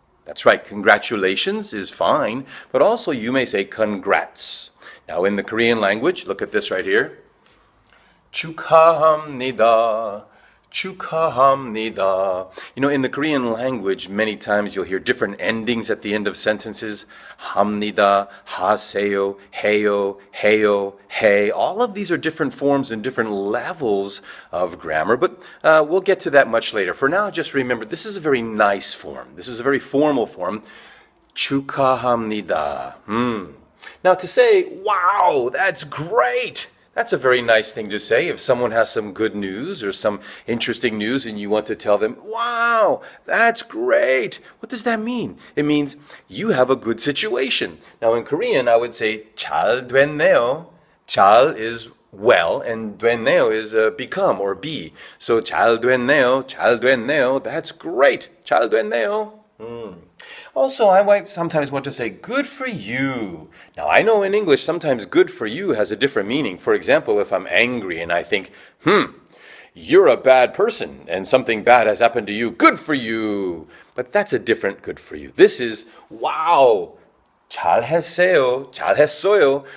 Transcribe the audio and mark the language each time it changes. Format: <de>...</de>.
<en>That's right, congratulations is fine, but also you may say congrats. Now in the Korean language, look at this right here.</en> <ko>축하합니다. 축하합니다.</ko> <en>You know, in the Korean language, many times you'll hear different endings at the end of sentences.</en> <ko>합니다, 하세요, 해요, 해요, 해.</ko> <en>All of these are different forms and different levels of grammar, but we'll get to that much later. For now, just remember, this is a very nice form. This is a very formal form.</en> <ko>축하합니다.</ko> <en>Now to say, wow, that's great. That's a very nice thing to say. If someone has some good news or some interesting news and you want to tell them, wow, that's great. What does that mean? It means you have a good situation. Now in Korean, I would say</en> <ko>잘 됐네요.</ko> <en>잘 is well and</en> <ko>됐네요</ko> <en>is become or be.</en> <ko>So 잘 됐네요, 잘 됐네요.</ko> <en>That's great.</en> <ko>잘 됐네요.</ko> <en>Also, I might sometimes want to say, good for you. Now, I know in English, sometimes good for you has a different meaning. For example, if I'm angry and I think, you're a bad person and something bad has happened to you, good for you. But that's a different good for you. This is, wow,</en> <ko>잘했어요, 잘했어요.</ko>